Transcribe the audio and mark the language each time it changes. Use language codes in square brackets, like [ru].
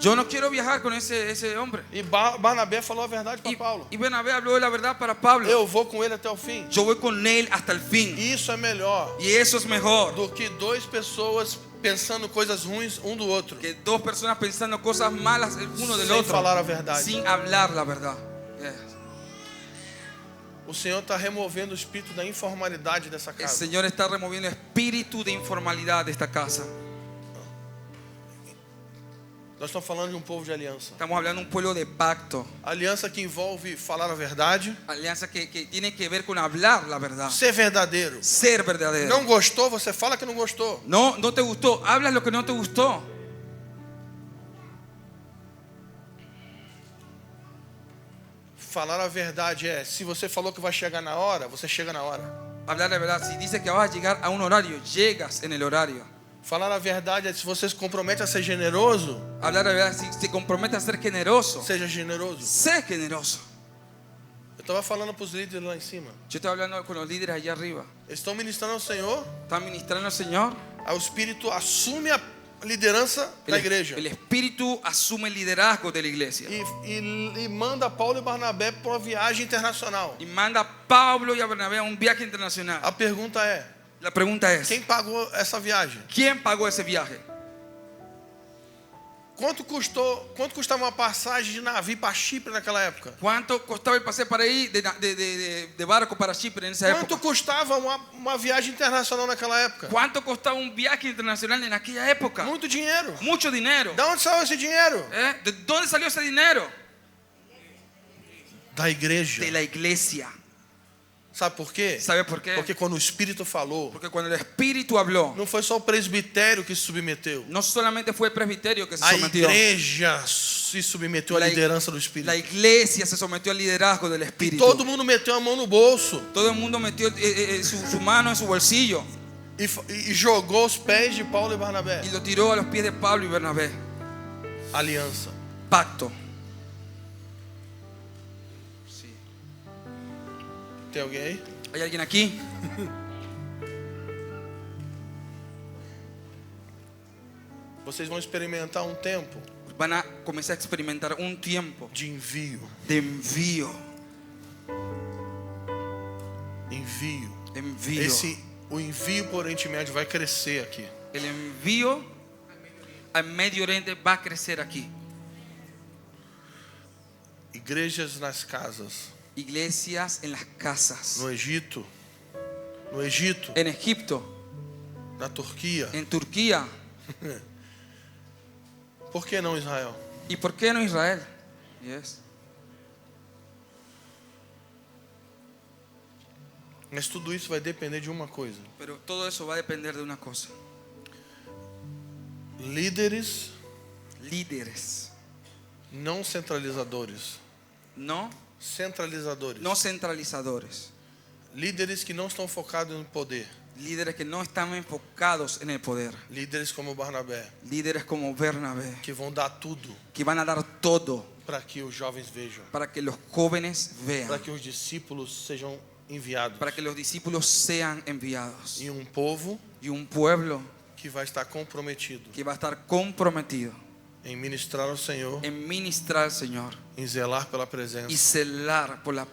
[es] Yo no quiero viajar con ese hombre. [pt] E Barnabé falou a verdade para Paulo. [es] Y Bernabé habló la verdad para Pablo. [pt] Eu vou com ele até o fim. [es] Yo voy con él hasta el fin. [pt] Isso é melhor [es] Y eso es mejor [pt] do que duas pessoas pensando coisas ruins um do outro, [es] que dos personas pensando cosas malas el uno del [pt] sem [es] otro [pt] falar a verdade. [es] sin hablar la verdad. [pt] O Senhor está removendo o espírito da informalidade dessa [es] El [pt] casa. [es] Señor está removiendo el espíritu de informalidad de esta casa. [pt] Nós estamos falando de um povo de aliança. [es] Estamos hablando de un pueblo de pacto. [pt] Aliança que envolve falar a verdade, [es] Alianza que tiene que ver con hablar la verdad. [pt] ser verdadeiro. [es] Ser verdadero. [pt] Não gostou, você fala que não gostou. [es] No te gustó, hablas lo que no te gustó. [pt] falar a verdade é, se você falou que vai chegar na hora, você chega na hora. [es] Hablar la verdad, si dices que vas a llegar a un horario, llegas en el horario. [pt] Falar a verdade é, se você se compromete a ser generoso, [es] Hablar la verdad, si te comprometes a ser generoso, [pt] seja generoso. [es] sé generoso. [pt] Eu estava falando para os líderes lá em cima. [es] Yo estoy hablando con los líderes allá arriba. [pt] Eles estão ministrando ao Senhor, [es] Están ministrando al Señor. [pt] aí o Espírito assume a liderança da igreja. [es] El Espíritu asume el liderazgo de la iglesia. [pt] E manda Paulo e Barnabé para uma viagem internacional. [es] Y manda a Pablo y a Bernabé a un viaje internacional. [pt] A pergunta é, [es] La pregunta es, [pt] quem pagou essa viagem? [es] ¿quién pagó ese viaje? [pt] Quanto custava uma passagem de navio para Chipre naquela época? [es] ¿Cuánto costaba el pase para ir de barco para Chipre en esa [pt] Quanto [es] época? [pt] custava uma viagem internacional naquela época? [es] ¿Cuánto costaba un viaje internacional en aquella época? [pt] Muito dinheiro. [es] Mucho dinero. [pt] Da onde saiu esse dinheiro? [es] ¿De dónde salió ese dinero? [pt] Da igreja. [es] De la iglesia. [pt] Sabe por quê? [es] ¿Sabe por qué? [pt] Porque quando o Espírito falou, [es] Porque cuando el Espíritu habló, [pt] não foi só o presbitério que se submeteu. [es] no solamente fue el presbiterio que se [pt] A [es] sometió. [pt] igreja se submeteu à liderança do Espírito. [es] La iglesia se sometió al liderazgo del [pt] E [es] Espíritu. [pt] todo mundo meteu a mão no bolso [es] Todo el mundo metió su mano en su bolsillo [pt] e jogou os pés de Paulo e Barnabé. [es] y lo tiró a los pies de Pablo y Bernabé. [pt] Aliança. [es] Pacto. [pt] Tem alguém aí? [es] ¿Hay alguien aquí? [pt] Vocês vão experimentar um tempo [es] Van a comenzar a experimentar un tiempo [pt] de envio. [es] de envío. Envío. [pt] O envio por Oriente Médio vai crescer aqui. [es] El envío al Medio Oriente va a crecer aquí. [pt] Igrejas nas casas. [es] Iglesias en las casas. [pt] No Egito, [es] En Egipto. [pt] na Turquia. [es] En Turquía. [pt] Por que não Israel? [es] ¿Y por qué no Israel? [en] Yes. [pt] Mas tudo isso vai depender de uma coisa. [es] Pero todo eso va a depender de una cosa. [pt] Líderes [es] Líderes. [pt] não centralizadores. [es] No centralizadores. [pt] Líderes que não estão focados no poder. [es] Líderes que no están enfocados en el poder. [pt] Líderes como Barnabé, [es] Líderes como Bernabé, [pt] que vão dar tudo [es] que van a dar todo [pt] para que os jovens vejam, [es] para que los jóvenes vean, [pt] para que os discípulos sejam enviados. [es] para que los discípulos sean enviados. [pt] E um povo [es] Y un pueblo [pt] que vai estar comprometido [es] que va a estar comprometido [pt] em ministrar ao Senhor, [es] en ministrar al Señor [pt] em zelar pela [es] y [pt] presença [es] celar por la [pt] e se